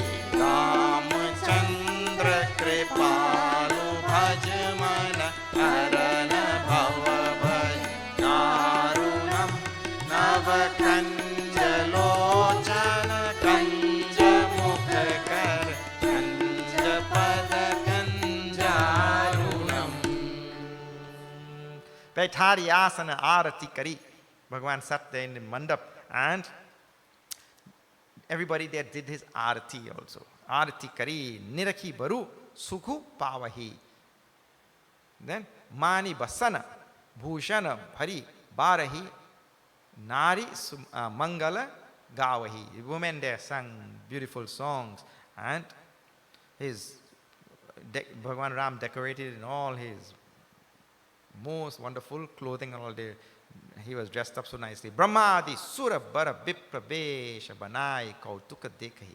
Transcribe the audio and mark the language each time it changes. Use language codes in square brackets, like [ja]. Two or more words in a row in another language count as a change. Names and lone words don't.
[awa] रामचंद्र कृपालु भज मन हरन भव भय दारुणम नव कंज लोचन कंज मुख कर कंज पद कंजारुणम. बैठारि आसन आरती करि. [en] Bhagavan sat there in the mandap and everybody there did his arati also. [awa] आरती करि निरखि बरु सुखु पावहिं. Then मनि बसन भूषन भरि बारहिं नारि मंगल गावहिं. [en] The women there sang beautiful songs and his Bhagavan Ram decorated in all his most wonderful clothing and all day. He was dressed up so nicely. [awa] ब्रह्मादि सुर बर बिप्रबेष बनाइ कौतुक देखि.